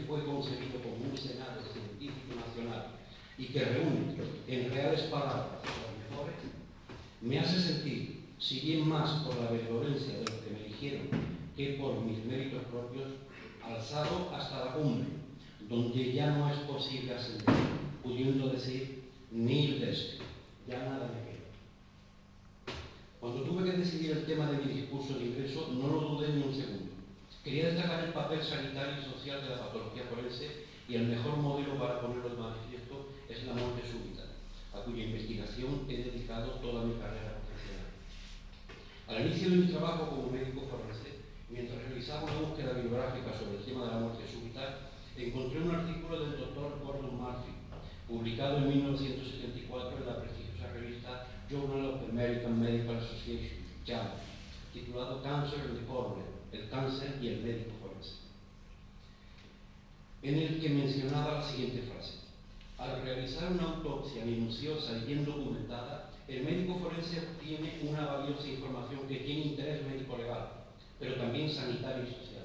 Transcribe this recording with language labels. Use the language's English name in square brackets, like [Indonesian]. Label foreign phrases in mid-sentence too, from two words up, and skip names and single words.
[Spanish] fue concebido como un Senado científico nacional y que reúne en reales palabras las mejores, me hace sentir, si bien más por la benevolencia de los que me eligieron que por mis méritos propios, alzado hasta la cumbre, donde ya no es posible ascender, pudiendo decir, [Latin] nil est, [Spanish] ya nada me queda. Cuando tuve que decidir el tema de mi discurso de ingreso, no lo dudé ni un segundo. Quería destacar el papel sanitario y social de la patología forense y el mejor modelo para ponerlo de manifiesto es la muerte súbita, a cuya investigación he dedicado toda mi carrera profesional. Al inicio de mi trabajo como médico forense, mientras realizaba una búsqueda bibliográfica sobre el tema de la muerte súbita, encontré un artículo del doctor Gordon Murphy, publicado en 1974 en la prestigiosa revista Journal of the American Medical Association, JAMA, titulado Cancer and the Cornea, el cáncer y el médico forense. en el que mencionaba la siguiente frase: al realizar una autopsia minuciosa y bien documentada, el médico forense obtiene una valiosa información que tiene interés médico-legal, pero también sanitario y social.